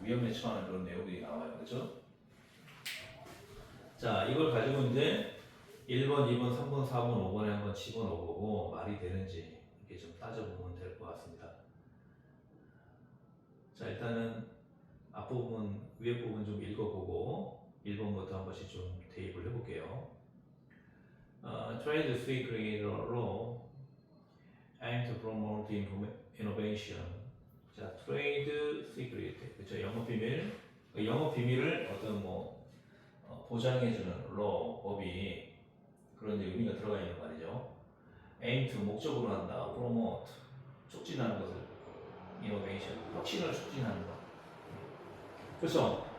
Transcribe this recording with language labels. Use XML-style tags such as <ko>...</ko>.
<ko>위험에 처하는 그런 내용들이 나와요, 그렇죠? 자, 이걸 가지고 이제 1번, 2번, 3번, 4번, 5번에 한번 집어넣어보고 말이 되는지 이렇게 좀 따져보면 될 것 같습니다. 자, 일단은 앞부분, 위에 부분 좀 읽어보고 1번부터 한 번씩 좀 대입을 해볼게요.</ko> <en>Trade secret law aim to promote innovation.</en> <ko>자, trade secret, 그렇죠? 영업 비밀, 그 영업 비밀을 어떤 보장해주는 law, 법이 그런 이제 의미가 들어가 있는 말이죠. aim to 목적으로 한다, promote 촉진하는 것을 innovation, 혁신을 촉진하는 것. 그렇죠?</ko>